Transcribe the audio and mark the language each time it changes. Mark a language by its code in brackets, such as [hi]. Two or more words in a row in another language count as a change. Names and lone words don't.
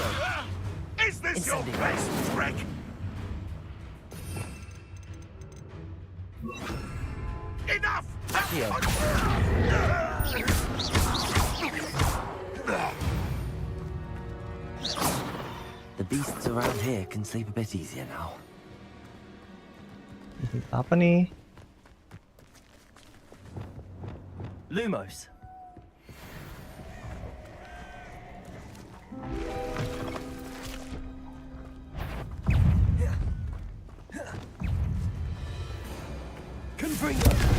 [en] Is this your best trick? Enough! Accio. The beasts around here can sleep a bit easier now. [id] Apa nih? [en] Lumos. Confringo.